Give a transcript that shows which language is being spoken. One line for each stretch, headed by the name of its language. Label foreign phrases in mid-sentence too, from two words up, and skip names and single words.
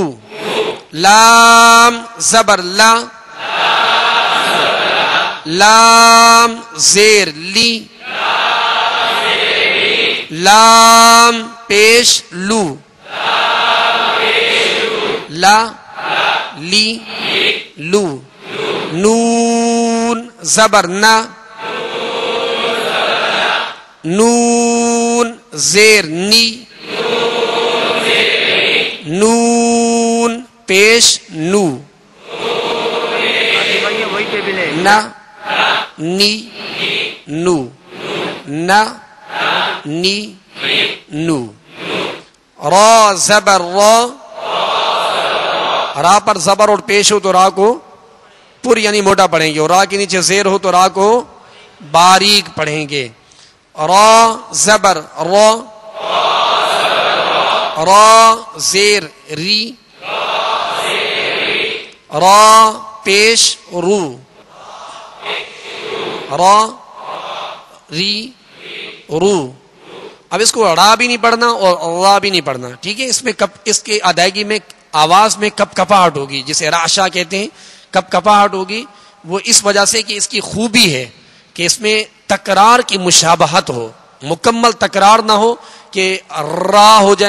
Urdu: لام زبر لا لام زیر لی لام پیش لو لا لی لو. نون زبر نا نون زیر نی نون پیش نو نا نی نو نا نی نو. را زبر را را پر زبر اور پیش ہو تو را کو پر یعنی موٹا پڑھیں گے, اور را کے نیچے زیر ہو تو را کو باریک پڑھیں گے. را زبر را را زیر ری را پیش رو را ری رو. اب اس کو را بھی نہیں پڑھنا اور را بھی نہیں پڑھنا, ٹھیک ہے. اس میں اس کے ادائیگی میں آواز میں کپ کپاہٹ ہوگی, جسے راشا کہتے ہیں, کپ کپاہٹ ہوگی. وہ اس وجہ سے کہ اس کی خوبی ہے کہ اس میں تکرار کی مشابہت ہو, مکمل تکرار نہ ہو کہ را ہو جائے.